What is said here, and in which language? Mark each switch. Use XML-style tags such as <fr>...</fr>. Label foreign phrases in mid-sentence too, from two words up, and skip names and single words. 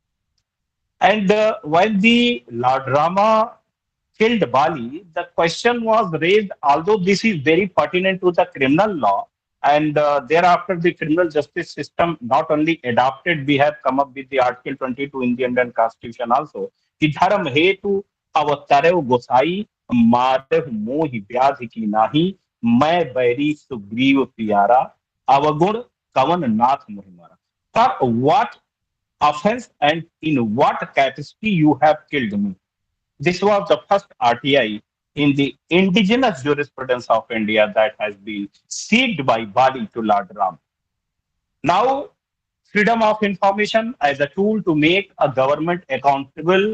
<en>And when the Lord Rama killed Bali, the question was raised, although this is very pertinent to the criminal law, and thereafter the criminal justice system not only adopted, we have come up with the Article 22 in the Indian Constitution also.</en> <awa>कि धर्म हेतु अवतरव गोसाई मारव मोहि व्याधि की नाही मैं बैरी सुग्रीव प्यारा अवगुण कवन नाथ मोहि मारा.</awa> <en>For what offense and in what capacity you have killed me? This was the first RTI in the indigenous jurisprudence of India that has been seeked by Bali to Lord Ram. Now, freedom of information as a tool to make a government accountable.</en>